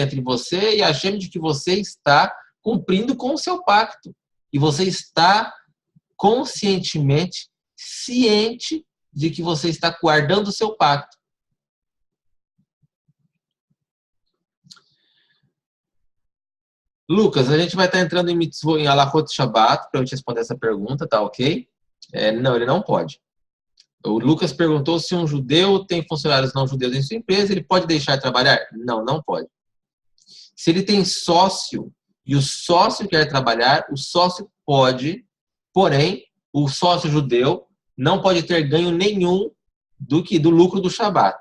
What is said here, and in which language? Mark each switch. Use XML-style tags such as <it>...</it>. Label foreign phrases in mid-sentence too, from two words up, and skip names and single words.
<pt>Entre você e a Hashem de que você está cumprindo com o seu pacto. E você está conscientemente ciente de que você está guardando o seu pacto. Lucas, a gente vai estar entrando em mitzvot, em</pt> <he>הלכות שבת,</he> <pt>para eu te responder essa pergunta, tá ok? Não, ele não pode. O Lucas perguntou se um judeu tem funcionários não judeus em sua empresa, ele pode deixar de trabalhar? Não, não pode. Se ele tem sócio e o sócio quer trabalhar, o sócio pode, porém, o sócio judeu não pode ter ganho nenhum do lucro do Shabat.</pt>